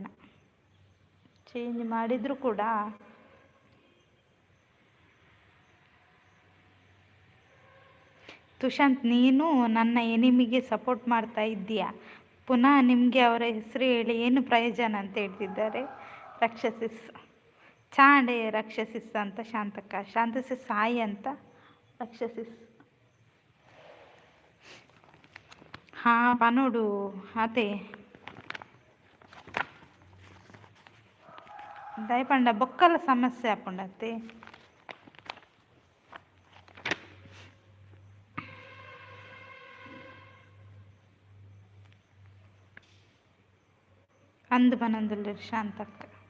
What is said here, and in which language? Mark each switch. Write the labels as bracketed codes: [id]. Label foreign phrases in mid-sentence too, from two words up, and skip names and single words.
[kn] ಚೇಂಜ್ ಮಾಡಿದ್ರು ಕೂಡ ತುಷಾಂತ್, ನೀನು ನನ್ನ ಎನಿಮಿಗೆ ಸಪೋರ್ಟ್ ಮಾಡ್ತಾ ಇದ್ದೀಯಾ. ಪುನಃ ನಿಮಗೆ ಅವರ ಹೆಸರು ಹೇಳಿ ಏನು ಪ್ರಯೋಜನ ಅಂತ ಹೇಳ್ತಿದ್ದಾರೆ ರಾಕ್ಷಸಿಸ್. ಚಾಂಡೆ ರಾಕ್ಷಸಿಸ್ ಅಂತ ಶಾಂತಕ್ಕ. ಶಾಂತಸಿಸ್ ಸಾಯಿ ಅಂತ ರಾಕ್ಷಸಿಸ್. [tcy] ಪನೋಡು ಅದೇ ದಯಪಂಡ ಬೊಕ್ಕಲ ಸಮಸ್ಯೆ ಆಪುಂಡತ್ತೆ. ಅಂದು ಬನಂದುಲ್ಲೆ ಶಾಂತಕ್ಕ.